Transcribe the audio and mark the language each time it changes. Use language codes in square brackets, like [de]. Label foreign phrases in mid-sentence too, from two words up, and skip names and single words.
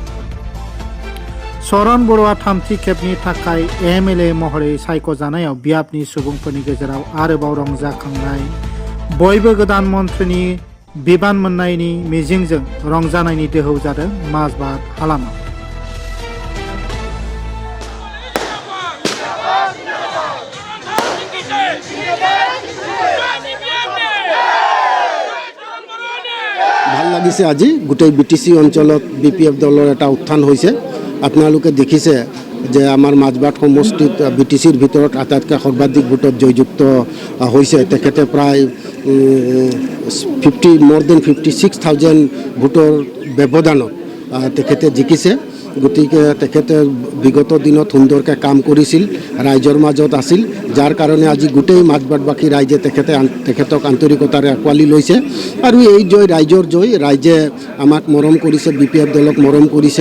[brx] शरण बर'आ थामथि खेबनि थाखाय एमएलए महरै सायख'जानायाव बियाबनि सुबुंफोरनि गेजेराव आरोबाव रंजाखांनाय, बयबो गोदान मन्थ्रिनि बिबान मोननायनि मिजिंजों रंजानायनि दोहौ जादों माजबाद हालामाव। [as] ভাল লাগিছে আজি গোটেই বিটিসি অঞ্চলত বিপিএফ দলৰ এটা উত্থান হৈছে। আপোনালোকে দেখিছে যে আমাৰ মাজবাট সমষ্টিত বিটিচিৰ ভিতৰত আটাইতকৈ সৰ্বাধিক ভোটত জয়যুক্ত হৈছে। তেখেতে প্ৰায় [en] more than [as] 56,000 ভোটৰ ব্যৱধানত তেখেতে জিকিছে। গতিকে তেখেতে বিগত দিনত সুন্দৰকৈ কাম কৰিছিল, ৰাইজৰ মাজত আছিল, যাৰ কাৰণে আজি গোটেই মাজবাটবাসী ৰাইজে তেখেতক আন্তৰিকতাৰে আঁকোৱালি লৈছে। আৰু এই জয় ৰাইজৰ জয়, ৰাইজে আমাক মৰম কৰিছে, বিপিএফ দলক মৰম কৰিছে।